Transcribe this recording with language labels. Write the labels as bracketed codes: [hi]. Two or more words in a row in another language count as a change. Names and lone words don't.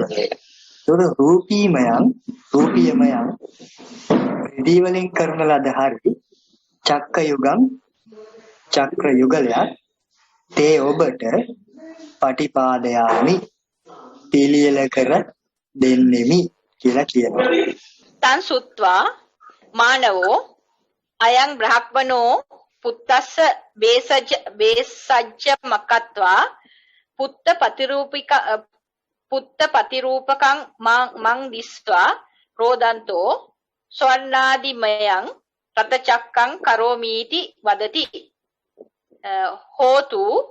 [si] ඒතකොට රූපීමයන් රිදී වලින් කරන ලද හරි [pi] චක්ක යුගම් [si] චක්‍ර යුගලයක් තේ ඔබට පටිපාදයාමි පිළියෙල කර දෙන්නෙමි කියලා කියනවා. [pi] තං සුත්වා මානවෝ අයං බ්‍රහ්මනෝ පුත්තස්ස බේසජ්ජ මකත්වා පුත්ත පතිරූපකං මං දිස්වා රෝදන්තෝ ස්වර්ණාදිමයං රතචක්කං කරෝමීති වදති හෝතු